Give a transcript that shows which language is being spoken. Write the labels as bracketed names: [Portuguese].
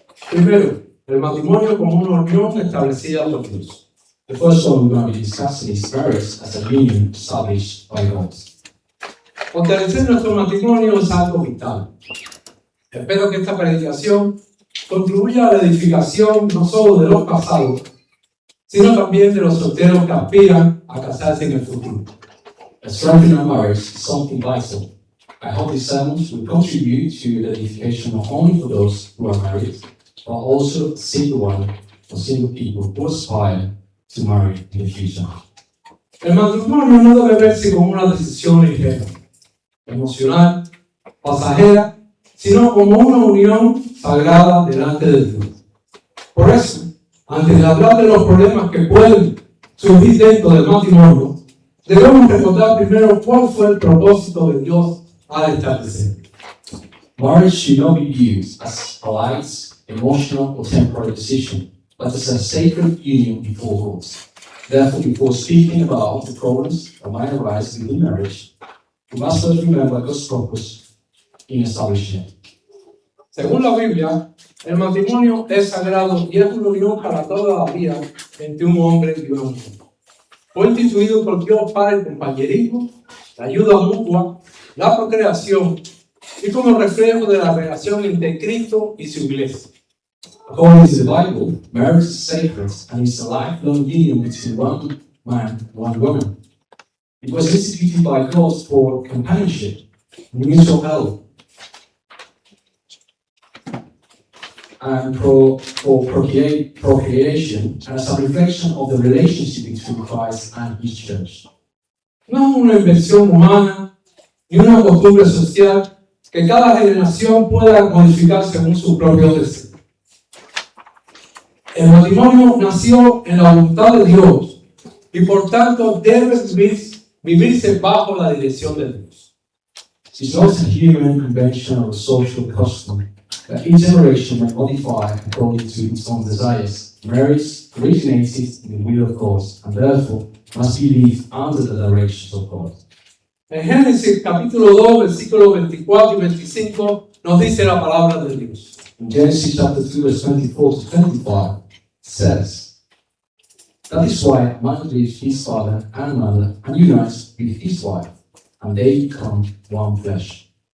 [Spanish] Primero, el matrimonio como una unión establecida por Dios. [English] The first one we're going to be discussing is marriage as a union established by God. [Spanish] Fortalecer nuestro matrimonio es algo vital. Espero que esta predicación contribuya a la edificación no solo de los casados, sino también de los solteros que aspiran a casarse en el futuro. [English] Strengthening our marriage is something vital. I hope these sermons will contribute to the edification not only for those who are married, but also single people who aspire to marry in the future. [Spanish] El matrimonio no debe verse como una decisión ligera, emocional, pasajera, sino como una unión sagrada delante de Dios. Por eso, antes de hablar de los problemas que pueden surgir dentro del matrimonio, debemos recordar primero cuál fue el propósito de Dios al establecer. [English] Marriage should not be used as a light, emotional, or temporary decision, but as a sacred union before God. Therefore, before speaking about the problems that might arise within marriage, we must first remember God's purpose in establishing it. [Spanish] Según la Biblia, el matrimonio es sagrado y es una unión para toda la vida entre un hombre y una mujer. Fue instituido por Dios para el compañerismo, la ayuda mutua, la procreación y como reflejo de la relación entre Cristo y su iglesia. [English] According to the Bible, marriage is sacred and is a lifelong union between one man and one woman. It was instituted by God for companionship, mutual help, and for procreation, and as a reflection of the relationship between Christ and His church. [Spanish] No es una invención humana ni una costumbre social que cada generación pueda modificar según su propio deseo. El matrimonio nació en la voluntad de Dios y por tanto debe vivirse bajo la dirección de Dios. [English] It's not a human invention or a social custom that each generation may modify according to its own desires. Marriage originated in the will of God and therefore must be lived under the directions of God. [Spanish] En Génesis capítulo 2, versículos 24 y 25 nos dice la palabra de Dios. [English] In Genesis chapter 2, verse 24 to 25, it says, "That is why a man leaves his father and mother and unites with his wife, and they become one flesh."